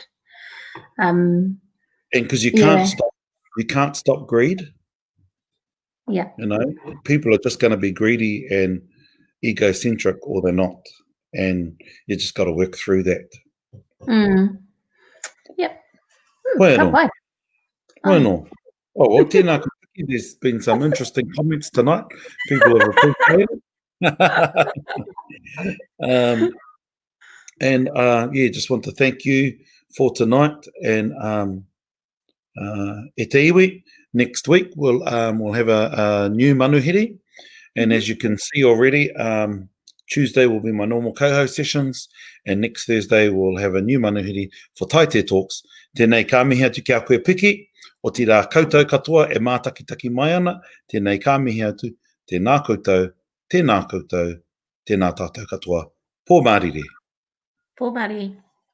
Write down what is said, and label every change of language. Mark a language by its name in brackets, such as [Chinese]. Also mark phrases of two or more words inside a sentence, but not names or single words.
[English] And because you can't stop greed. Yeah. You know, people are just going to be greedy and egocentric, or they're not, and you just got to work through that. Yep. Bueno. Oh. Oh, well, [Māori] tēnā ka Piki. [English] There's been some interesting comments tonight. People have appreciated it. Just want to thank you for tonight. [Māori] And e te iwi, [English] next week we'll have a new Manuhiri. And as you can see already, Tuesday will be my normal co-host sessions, and next Thursday we'll have a new Manuhiri for Taite Talks. [Māori] Tēnei ka mihi atu ki a koe Piki, o te rā koutou katoa e mātakitaki mai ana. Tēnei ka mihi atu, tēnā koutou, tēnā koutou, tēnā tātou katoa. Pō mārire. Pō mārire.